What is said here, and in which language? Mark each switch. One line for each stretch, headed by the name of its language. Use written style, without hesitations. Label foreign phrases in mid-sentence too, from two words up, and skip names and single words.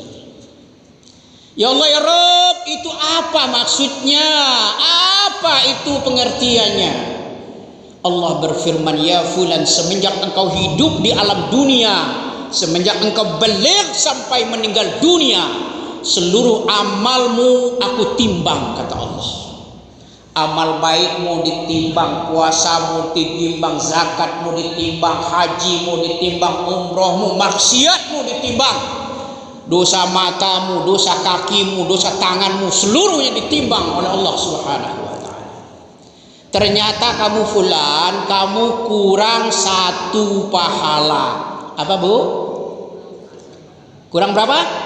Arabic: Ya Allah ya Rabb,
Indonesian: itu apa maksudnya? Apa itu pengertiannya? Allah berfirman,
Arabic: ya fulan,
Indonesian: semenjak engkau hidup di alam dunia, semenjak engkau balik sampai meninggal dunia, seluruh amalmu aku timbang, kata Allah. Amal baikmu ditimbang, puasamu ditimbang, zakatmu ditimbang, hajimu ditimbang, umrohmu, maksiatmu ditimbang, dosa matamu, dosa kakimu, dosa tanganmu, seluruhnya ditimbang oleh Allah
Arabic: Subhanahu wa ta'ala.
Indonesian: Ternyata kamu fulan, kamu kurang satu pahala. Apa Bu? Kurang berapa?